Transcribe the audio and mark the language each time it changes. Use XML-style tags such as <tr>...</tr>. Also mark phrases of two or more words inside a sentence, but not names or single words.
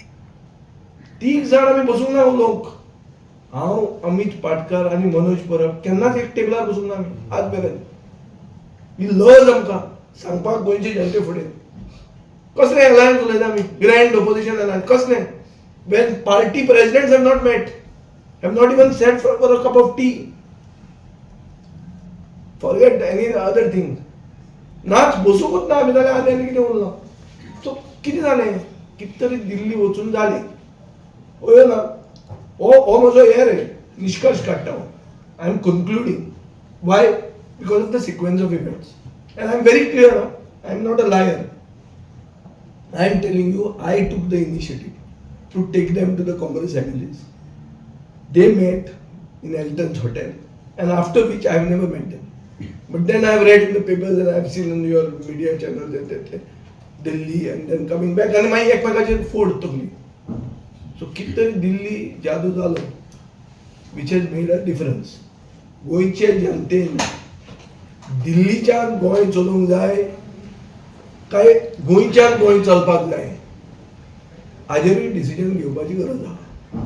<kok>3 जाण आमी बसूंक ना उलोवंक. हांव अमित पाटकर आनी मनोज परब केन्नाच एक टेबलार बसूंक ना आमी आज मेरेन. ही लज आमकां सांगपाक गोंयचे जनते फुडें. कसलें एलायन्स उलयता आमी?</kok> <en>grand opposition alliance</en> <kok>कसलें?</kok> <en>when party presidents have not met, have not even sat for a cup of tea. Forget any other thing.</en> <kok>नाच बसूंकूच ना आमी जाल्यार आनी कितें उरलो. सो कितें जालें? कितें तरी दिल्ली वचून जालें. पळय ना हो म्हजो हे रे निश्कर्श काडटा हांव.</kok> <en>I am concluding. Why? because of the sequence of events. and I am very clear. I am not a liar. I am telling you, I took the initiative to take them to the Congress MLAs. They met in Elton's hotel, and after which I have never met them. But then I have read in the papers and I have seen on your media channels that Delhi and then coming back</en> <kok>आनी मागीर एकमेकाचेर फोड तकली. सो कितें तरी दिल्ली जादू जालो</kok> <en>which has made a difference.</en> <kok>गोंयचे जनतेन दिल्लीच्यान गोंय चलोवंक जाय काय गोंयच्यान गोंय चलपाक जाय हाजेरूय डिसिजन घेवपाची गरज आहा.</kok>